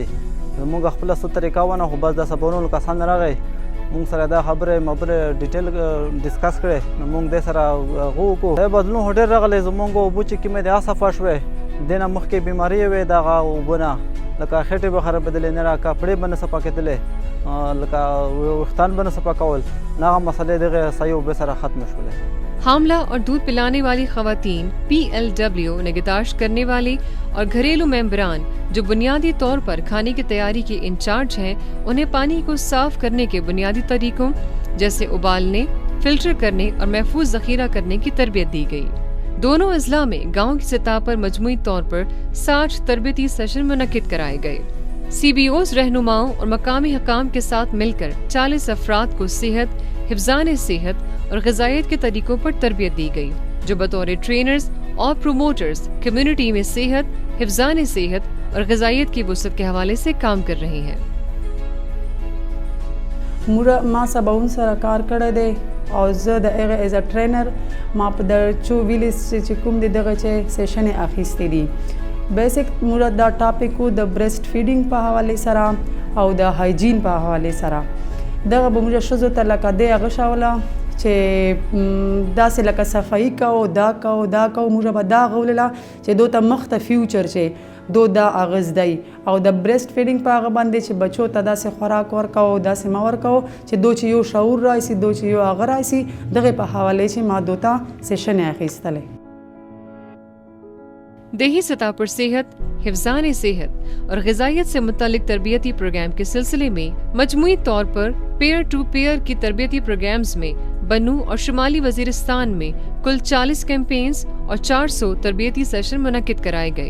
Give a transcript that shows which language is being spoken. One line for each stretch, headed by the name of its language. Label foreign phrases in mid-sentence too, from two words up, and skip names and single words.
Pashto: زمونږ خپله څه طریقه ونه خو بس د سباونو کسان راغی مونږ سره دا خبرې
English: detail discuss
Pashto: کړې نو مونږ دې سره هغه وکړو. بدلون خو ډېر راغلی زمونږ اوبه چې کومې دي هغه صفا شوې دینه مخکې بیماری وې دغه اوبه نه لکه خېټې به خرابېدلې نه کپړې به نه صفا کېدلې لکه ویښتان به نه صفا کول نه هغه مسئلې دغه صحیح اوبه سره ختم شولې.
Urdu: حاملہ اور دودھ پلانے والی خواتین، PLW نگہداشت کرنے والی اور گھریلو ممبران جو بنیادی طور پر کھانے کی تیاری کے انچارج ہیں انہیں پانی کو صاف کرنے کے بنیادی طریقوں جیسے ابالنے، فلٹر کرنے اور محفوظ ذخیرہ کرنے کی تربیت دی گئی. دونوں اضلاع میں گاؤں کی سطح پر مجموعی طور پر 60 تربیتی سیشن منعقد کرائے گئے. CBOs رہنماؤں اور مقامی حکام کے ساتھ مل کر 40 افراد کو صحت، حفظان صحت اور غذائیت کے طریقوں پر تربیت دی گئی جو بطور ٹرینرز اور پروموٹرز کمیونٹی میں صحت، حفظان صحت اور غذائیت کی وسعت کے حوالے سے کام کر رہی ہیں.
Pashto: ما سباون سره کار کړی دی او زه د هغه ایز ا ټرینر ما په د چو ویلیز چې کوم دی دغه چې سیشنې اخیستې دي. بیسک موږ دا ټاپک د
English: breast feeding
Pashto: په حواله سره او د هایجین په حواله سره دغه به موږ ښځو ته لکه دی هغه شاوله چې داسې لکه صفایي کوو دا موږ به دا غولله چې دو ته مخ ته فیوچر چې دو دا اغز دی او د
English: breast feeding
Pashto: په هغه باندې چې بچو ته داسې خوراک ورکوو داسې ما ورکوو چې دو چې یو شعور راشي دو چې یو هغه راشي دغه په حواله چې ما دو ته سیشنې اخیستلې.
Urdu: دیہی سطح پر صحت، حفظان صحت اور غذائیت سے متعلق تربیتی پروگرام کے سلسلے میں مجموعی طور پر
English: peer to peer
Urdu: کی تربیتی پروگرامز میں بنو اور شمالی وزیرستان میں کل 40 کیمپینز اور 400 تربیتی سیشن منعقد کرائے گئے.